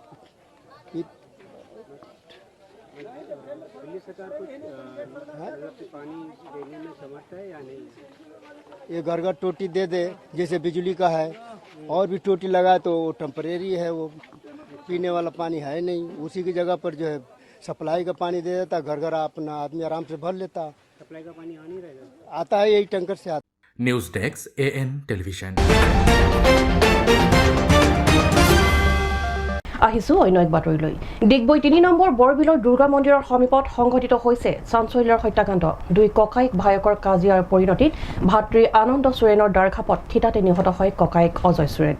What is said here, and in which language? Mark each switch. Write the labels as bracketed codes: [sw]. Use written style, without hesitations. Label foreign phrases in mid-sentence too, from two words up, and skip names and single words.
[hi] ये घर घर टोटी दे दे, जैसे बिजली का है, और भी टोटी लगाए तो वो टेम्परेरी है, वो पीने वाला पानी है नहीं। उसी की जगह पर जो है सप्लाई का पानी दे देता, घर घर अपना आदमी आराम से भर लेता। सप्लाई का पानी आता है यही टैंकर से आता। [en] News Desk AN Television. [as] আহিছো অন্য এক বাতৰিলৈ। ডিগবৈ ৩ নম্বৰ বৰবিলৰ দুৰ্গা মন্দিৰৰ সমীপত সংঘটিত হৈছে চাঞ্চল্যৰ হত্যাকাণ্ড। দুই ককাইক ভায়েকৰ কাজিয়াৰ পৰিণতিত ভাতৃ আনন্দ চোৰেনৰ দাৰখাপত থিতাতে নিহত হয় ককাইক অজয় চোৰেন।